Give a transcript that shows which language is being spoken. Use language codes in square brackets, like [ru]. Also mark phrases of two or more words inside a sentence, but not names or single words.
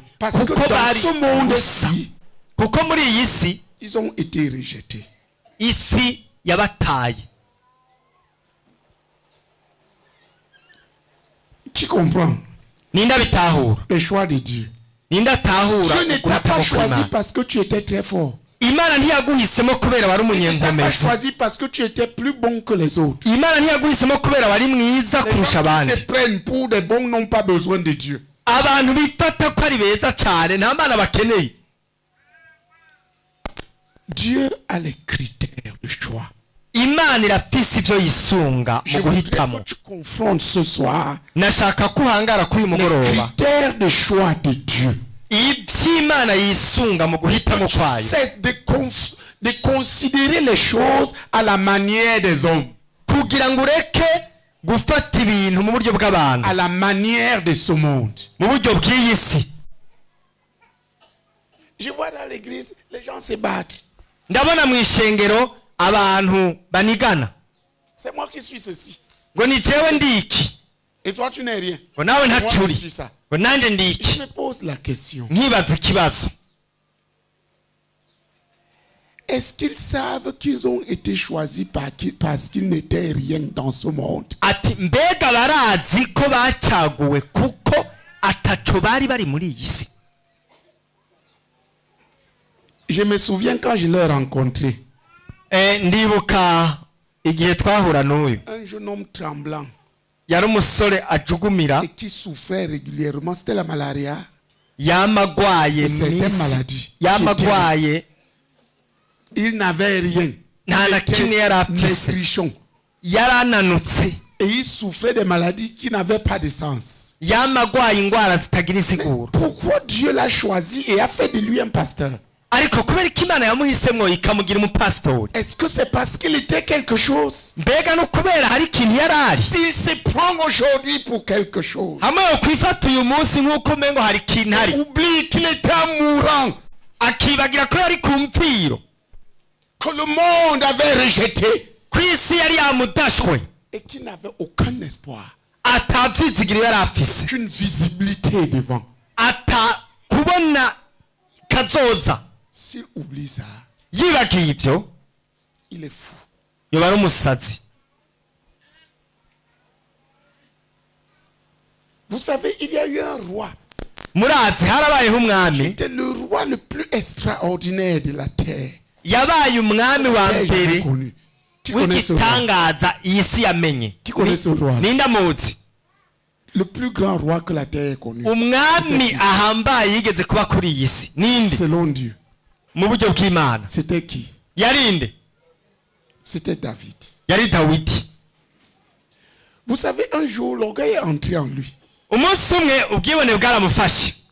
[fr] Parce que [rn] kuko [fr] dans [rn] bari [fr] ce monde-ci, [rn] kuko muri iyi si [fr] ils ont été rejetés. [rn] isi yabataye. [fr] Qui comprend [rn] Ninda bitahura [fr] les choix de Dieu? [rn] ninda tahura [fr] Dieu ne t'a pas choisi parce que tu étais très fort. [rn] Imana ntiyaguhisemo kubera wari [fr] Il ne t'a pas [rn] umunyenkomezi. [fr] choisi parce que tu étais plus bon que les autres. [rn] Imana ntiyaguhisemo kubera wari mwiza [fr] Les [rn] kurusha [fr] gens qui [rn] abandi. [fr] se prennent pour des bons n'ont pas besoin de Dieu. [rn] Abantu bifata ko ari beza cyane nta Mana bakeneye. [fr] Dieu a les critères de choix. [rn] Imana irafise ivyo yisunga [fr] Je [rn] mu [fr] voudrais [rn] guhitamo. [fr] que tu confrontes ce soir [rn] Nashaka kuhangara kuri [fr] les [rn] mugoroba [fr] critères de choix de Dieu. [rn] ivy'Imana yisunga mu guhitamo [fr] Tu [rn] kwayo. [fr] cesses de considérer les choses à la manière des hommes, [rn] Kugira ngo ureke gufata ibintu mu buryo bw'abantu, [fr] à la manière de ce monde. [rn] mu buryo bw'iyi si. [fr] Je vois dans l'église, les gens se battent. [rn] Ndabona mu ishengero abantu banigana [fr] C'est moi qui suis ceci. [rn] ngo ni jewe ndiki [fr] Et toi, tu n'es rien. [rn] ngo nawe [fr] Moi, je [rn] ntacuri [fr] suis ça. [rn] ngo nanje [fr] Je [rn] ndiki. [fr] me pose la question. [rn] Nkibaza ikibazo, [fr] Est-ce qu'ils savent qu'ils ont été choisis parce qu'ils n'étaient rien dans ce monde? [rn] ati mbega barazi ko bacaguwe kuko ataco bari muri iyi si? [fr] Je me souviens quand je l'ai rencontré. [rn] Ndibuka igihe twahura n'uyu [fr] Un jeune homme tremblant [rn] yari umusore ajugumira [fr] et qui souffrait régulièrement. C'était la malaria. [rn] yamagwaye [fr] Certaines maladies. [rn] yamagwaye [fr] Il n'avait rien. [rn] nta na kimwe yari afise, [fr] Maigrichon. [rn] yarananutse, [fr] Et il souffrait des maladies qui n'avaient pas de sens. [rn] yamagwaye ingwara zitagira insiguro. [fr] Pourquoi Dieu l'a choisi et a fait de lui un pasteur? [rn] Ariko kubera ko Imana yamuhisemwo ikamugira umupasitori, [fr] Est-ce que c'est parce qu'il était quelque chose? [rn] mbega no kubera hari ikintu yari ari? [fr] S'il se prend aujourd'hui pour quelque chose, [rn] hamwe yo kwifata uyu munsi nk'uko umengo hari ikintu hari, [fr] oublie qu'il était un mourant, [rn] akibagira ko yari ku mviro, [fr] que le monde avait rejeté [rn] ku isi yari yamudashwe, [fr] et qu'il n'avait aucun espoir, [rn] atavyizigiro yari afise, [fr] qu'une visibilité devant. [rn] ata kubona kazoza. [fr] S'il oublie ça, [rn] Yibagiye ivyo [fr] il est fou. [rn] yoba ari umusazi. [fr] Vous savez, il y a eu un roi. [rn] Murazi harabayeho umwami. [fr] C'était le roi le plus extraordinaire de la terre. [rn] Yabaye umwami wa mbere [fr] Qui connaît ce roi? [rn] w'igitangaza iyi si yamenye. [fr] Qui connaît ce roi? [rn] Ninde amuzi? [fr] Le plus grand roi que la terre ait connu. [rn] Umwami ahambaye yigeze kuba kuri iyi si. Ninde? [fr] Selon Dieu. [rn] Mu buryo bw'Imana. [fr] C'était qui? [rn] Yarinde? [fr] C'était David. [rn] Yari Dawidi. [fr] Vous savez, un jour, l'orgueil est entré en lui. [rn] Umunsi umwe ubwibone bwaramufashe.